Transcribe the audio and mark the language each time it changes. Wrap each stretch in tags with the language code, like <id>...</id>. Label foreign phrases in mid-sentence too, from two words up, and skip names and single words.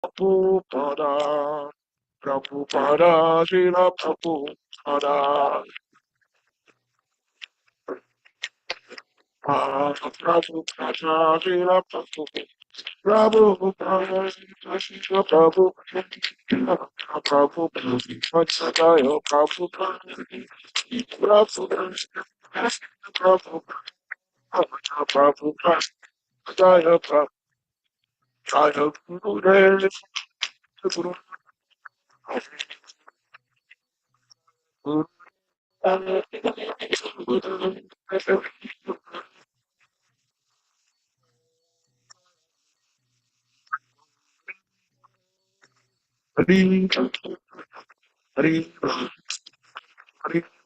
<sa>Prabhupada, Prabhupada, Srila Prabhupada, Prabhupada, Srila Prabhupada, Prabhupada, Srila Prabhupada, Prabhupada, Prabhupada, Prabhupada, Prabhupada, Jaya Prabhupada, Jaya Gurudev, Guru, Guru, Hari, Hari, Hari,</sa>